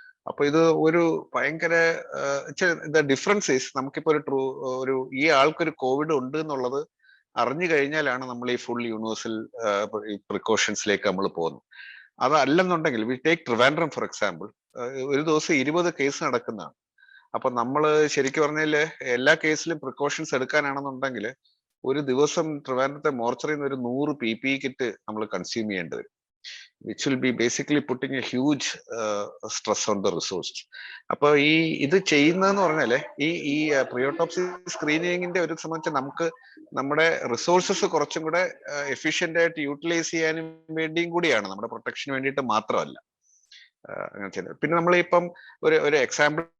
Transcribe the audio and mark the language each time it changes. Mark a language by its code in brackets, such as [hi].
[ml] അപ്പൊ ഇത് ഒരു ഭയങ്കര ഡിഫറൻസ് ഈസ്, നമുക്കിപ്പോ ഈ ആൾക്കൊരു കോവിഡ് ഉണ്ട് എന്നുള്ളത് അറിഞ്ഞു കഴിഞ്ഞാലാണ് നമ്മൾ ഈ ഫുൾ യൂണിവേഴ്സൽ പ്രിക്കോഷൻസിലേക്ക് നമ്മൾ പോകുന്നത്. അതല്ലെന്നുണ്ടെങ്കിൽ [en] we take Trivandrum for example, [ml] ഒരു ദിവസം 20 കേസ് നടക്കുന്നതാണ്. അപ്പൊ നമ്മൾ ശരിക്കും പറഞ്ഞാല് എല്ലാ കേസിലും പ്രിക്കോഷൻസ് എടുക്കാനാണെന്നുണ്ടെങ്കിൽ ഒരു ദിവസം ട്രിവാൻഡ്രത്തെ മോർച്ചറിയിൽ നിന്ന് ഒരു 100 PPE കിറ്റ് നമ്മൾ കൺസ്യൂം ചെയ്യേണ്ടി വരും. [en] which will be basically putting a huge stress on the resources. [ml] അപ്പൊ ഇത് ചെയ്യുന്നതെന്ന് പറഞ്ഞാല് ഈ പ്രിയോട്ടോപ്സി സ്ക്രീനിങ്ങിന്റെ ഒരു സംബന്ധിച്ച് നമുക്ക് നമ്മുടെ റിസോഴ്സസ് കുറച്ചും കൂടെ എഫിഷ്യന്റ് ആയിട്ട് യൂട്ടിലൈസ് ചെയ്യാനും വേണ്ടിയും കൂടിയാണ്, നമ്മുടെ പ്രൊട്ടക്ഷന് വേണ്ടിയിട്ട് മാത്രമല്ല അങ്ങനെ ചെയ്യുന്നത്. പിന്നെ നമ്മൾ ഇപ്പം ഒരു എക്സാമ്പിൾ